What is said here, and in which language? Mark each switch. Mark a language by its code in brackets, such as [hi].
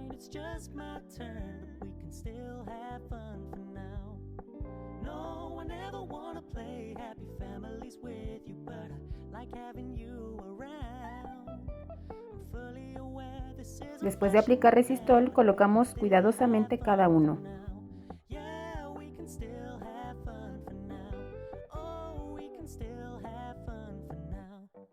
[en] Just my turn, but we can still have fun for now. No, I never wanna play happy families with you, but I like having you around. I'm fully aware this is. [es] Después de aplicar resistol, colocamos cuidadosamente cada uno. [en] Yeah, we can still have fun for now. Oh, we can still have fun for now.